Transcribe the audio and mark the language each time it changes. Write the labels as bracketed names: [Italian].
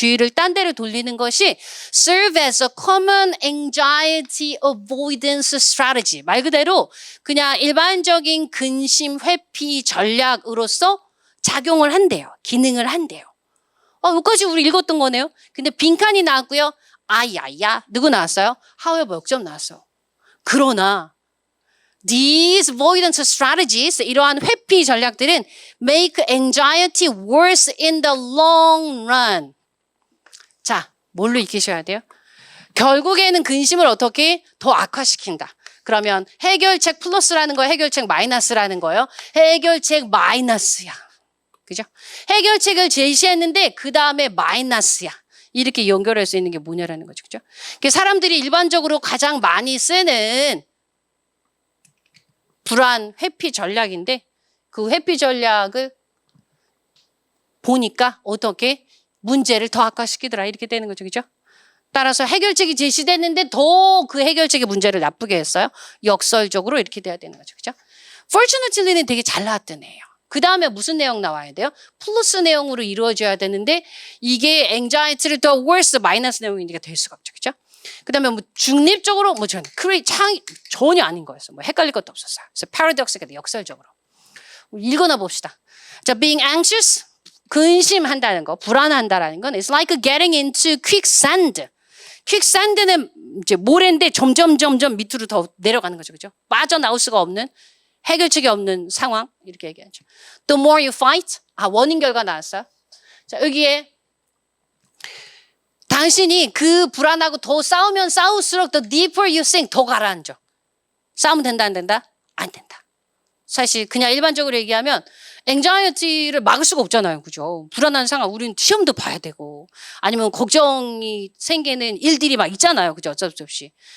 [Korean] 주의를 딴 데로 돌리는 것이 [English] serve as a common anxiety avoidance strategy. [Korean] 말 그대로 그냥 일반적인 근심 회피 전략으로서 작용을 한대요. 기능을 한대요. 여기까지 우리 읽었던 거네요. 근데 빈칸이 나왔고요. 누구 나왔어요? however 역점 나왔어. 그러나 [English] these avoidance strategies, [Korean] 이러한 회피 전략들은 [English] make anxiety worse in the long run. [Korean] 자, 뭘로 익히셔야 돼요? 결국에는 근심을 어떻게 더 악화시킨다. 그러면 해결책 플러스라는 거예요? 해결책 마이너스라는 거예요? 해결책 마이너스야. 그죠? 해결책을 제시했는데 그 다음에 마이너스야. 이렇게 연결할 수 있는 게 뭐냐라는 거죠. 그죠? 사람들이 일반적으로 가장 많이 쓰는 불안 회피 전략인데 그 회피 전략을 보니까 어떻게 문제를 더 악화시키더라 이렇게 되는 거죠. 그죠? 따라서 해결책이 제시됐는데 더 그 해결책의 문제를 나쁘게 했어요. 역설적으로 이렇게 돼야 되는 거죠. 그죠? Fortunately는 되게 잘 나왔던 애예요. 그 다음에 무슨 내용 나와야 돼요? 플러스 내용으로 이루어져야 되는데 이게 anxiety를 더 worse 마이너스 내용이니까 될 수가 없죠. 그죠? 그 다음에 중립적으로 전혀 아닌 거였어. 헷갈릴 것도 없었어요. 그래서 paradox가 역설적으로. 읽어나 봅시다. [English] 자, being anxious, [Korean] 근심한다는 거, 불안한다라는 건 [English] it's like getting into quicksand. [Korean] quicksand는 이제 모래인데 점점 밑으로 더 내려가는 거죠. 그죠? 빠져나올 수가 없는 해결책이 없는 상황 이렇게 얘기하죠. [English] The more you fight, [Korean] 원인 결과 나왔어요. 자, 여기에 당신이 그 불안하고 더 싸우면 싸울수록 [English] the deeper you sink, [Korean] 더 가라앉아. 싸우면 된다 안 된다? 안 된다. 사실 그냥 일반적으로 얘기하면 앵자이어티를 막을 수가 없잖아요. 그죠? 불안한 상황, 우리는 시험도 봐야 되고, 아니면 걱정이 생기는 일들이 막 있잖아요. 그죠? 어쩔 수 없이.